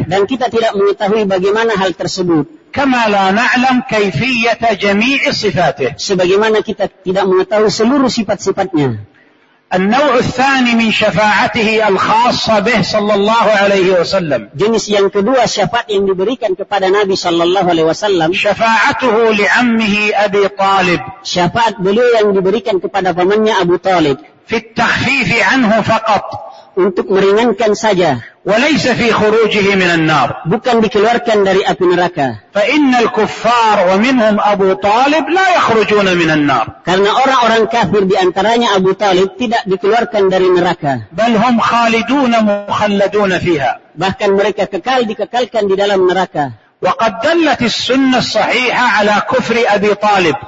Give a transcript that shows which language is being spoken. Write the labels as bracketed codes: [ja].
[id] dan kita tidak mengetahui bagaimana hal tersebut. [ar] كما لا نعلم كيفية جميع صفاته, [id] sebagaimana kita tidak mengetahui seluruh sifat-sifatnya. [ar] النوع الثاني من شفاعته الخاصة به صلى الله عليه وسلم, [id] جنس yang kedua syafaat yang diberikan kepada Nabi sallallahu alaihi wasallam. [ar] شفاعته لعمه أبي طالب, [id] syafaat beliau yang diberikan kepada pamannya Abu Talib. [ar] في التخفيف عنه فقط, [id] untuk meringankan saja. [ar] وليس في خروجه من النار, [id] bukan dikeluarkan dari api neraka. [ar] فإن الكفار ومنهم أبو طالب لا يخرجون من النار, [id] karena orang-orang kafir diantaranya Abu Talib tidak dikeluarkan dari neraka. [ar] بل هم خالدون مخلدون فيها, [id] bahkan mereka kekal dikekalkan di dalam neraka. [ar] وقد دلت السنة الصحيحة على كفر أبي طالب,